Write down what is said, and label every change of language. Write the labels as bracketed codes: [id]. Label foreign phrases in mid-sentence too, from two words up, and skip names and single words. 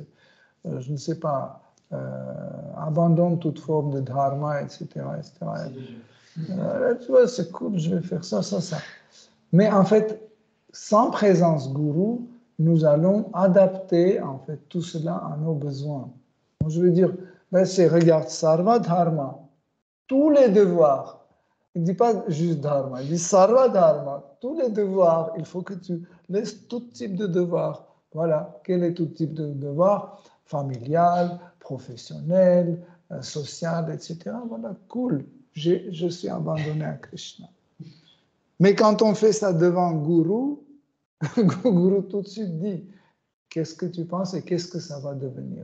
[fr] Je ne sais pas, abandonne toute forme de dharma, etc. Tu vois, c'est cool, je vais faire ça, ça, ça. Mais en fait, sans présence gourou, nous allons adapter en fait tout cela à nos besoins. Donc, je veux dire, ben, regarde, [sa] सर्व धर्म, [fr] tous les devoirs. Il ne dit pas juste dharma, il dit [sa] सर्व धर्म, [fr] tous les devoirs. Il faut que tu laisses tout type de devoirs. Voilà, quel est tout type de devoir? Familial, professionnel, social, etc. Voilà, cool. Je suis abandonné à Krishna. Mais quand on fait ça devant Guru, Guru tout de suite dit qu'est-ce que tu penses et qu'est-ce que ça va devenir.